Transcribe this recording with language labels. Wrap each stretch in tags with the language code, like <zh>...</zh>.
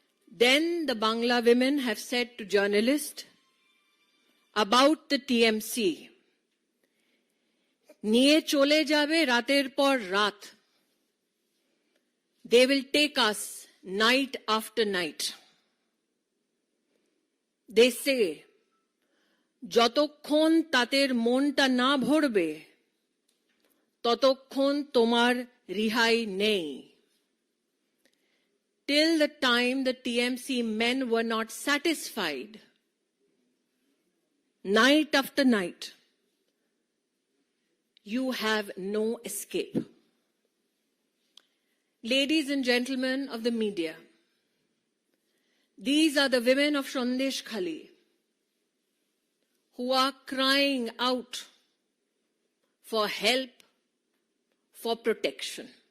<en>Then the Bangla women have said to journalists about the TMC,</en> <bn>Niye chole jabe rater por rat.</bn> <en>They will take us night after night.</en> <bn>They say, যতক্ষণ তাদের মনটা না ভরবে ততক্ষণ তোমার রিহাই নেই.</bn> <en>Till the time the TMC men were not satisfied, night after night, you have no escape. Ladies and gentlemen of the media, these are the women of Sandesh Khali who are crying out for help, for protection.</en>